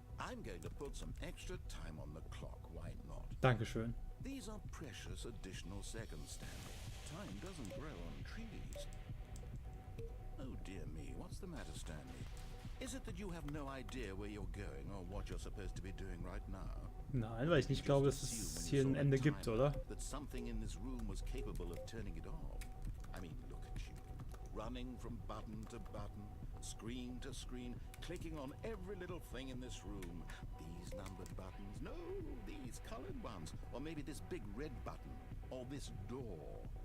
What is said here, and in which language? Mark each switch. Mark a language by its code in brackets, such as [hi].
[en] I'm going to put some extra time on the clock. Why not? [de] Dankeschön. [en] These are precious additional seconds, Stanley. Time doesn't grow on trees. Oh dear me, what's the matter, Stanley? Is it that you have no idea where you're going or what you're supposed to be doing right now? [de] Nein, weil ich nicht glaube, dass es hier ein Ende gibt, oder? [en] That something in this room was capable of turning it off. I mean, look at you. Running from button to button, screen to screen, clicking on every little thing in this room. These numbered buttons, no, these colored ones. Or maybe this big red button, or this door.